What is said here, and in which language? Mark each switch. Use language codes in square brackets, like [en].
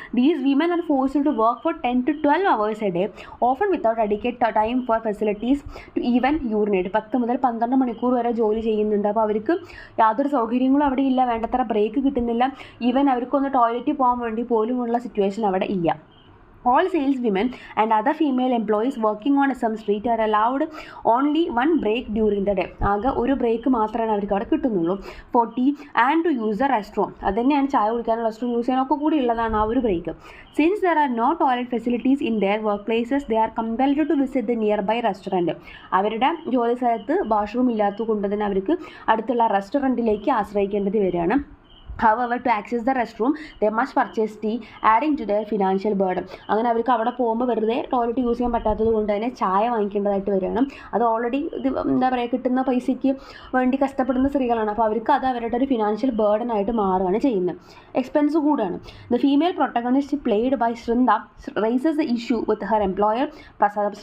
[en] These women are forced to work for 10 to 12 hours a day, often without adequate time for facilities to even urinate. [ml] 10 മുതൽ 12 മണിക്കൂർ വരെ ജോലി ചെയ്യുന്നുണ്ട്. അപ്പോൾ അവർക്ക് യാതൊരു സൗകര്യങ്ങളും അവിടെ ഇല്ല, വേണ്ടത്ര ബ്രേക്ക് കിട്ടുന്നില്ല, ഈവൻ അവർക്കൊന്ന് ടോയ്ലറ്റിൽ പോകാൻ വേണ്ടി പോലുമുള്ള സിറ്റുവേഷൻ അവിടെ ഇല്ല. [en] All sales women and other female employees working on some street are allowed only one break during the day. [ml] ആകെ ഒരു ബ്രേക്ക് മാത്രമേ അവർക്ക് അവിടെ കിട്ടുന്നുള്ളൂ. [en] For tea and to use the restroom. [ml] അത് തന്നെയാണ് ചായ കുടിക്കാനും റെസ്റ്റോറൻറ്റ് യൂസ് ചെയ്യാനൊക്കെ കൂടി ഉള്ളതാണ് ആ ഒരു break. [en] Since there are no toilet facilities in their workplaces, they are compelled to visit the nearby restaurant. [ml] അവരുടെ ജോലി സ്ഥലത്ത് വാഷ്റൂം ഇല്ലാത്തത് കൊണ്ട് തന്നെ അവർക്ക് അടുത്തുള്ള റെസ്റ്റോറൻറ്റിലേക്ക് ആശ്രയിക്കേണ്ടത് വരികയാണ്. [en] However, to access the restroom, they must purchase tea, adding to their financial burden. [ml] അങ്ങനെ അവർക്ക് അവിടെ പോകുമ്പോൾ വെറുതെ ടോയ്ലറ്റ് യൂസ് ചെയ്യാൻ പറ്റാത്തത് കൊണ്ട് തന്നെ ചായ വാങ്ങിക്കേണ്ടതായിട്ട് വരികയാണ്. അത് ഓൾറെഡി എന്താ പറയുക, കിട്ടുന്ന പൈസയ്ക്ക് വേണ്ടി കഷ്ടപ്പെടുന്ന സ്ത്രീകളാണ്. അപ്പോൾ അവർക്ക് അത് അവരുടെ ഒരു ഫിനാൻഷ്യൽ ബേർഡൻ ആയിട്ട് മാറുകയാണ് ചെയ്യുന്നത്. എക്സ്പെൻസ് കൂടാണ്. [en] The female protagonist played by Srinda raises the issue with her employer Prasad.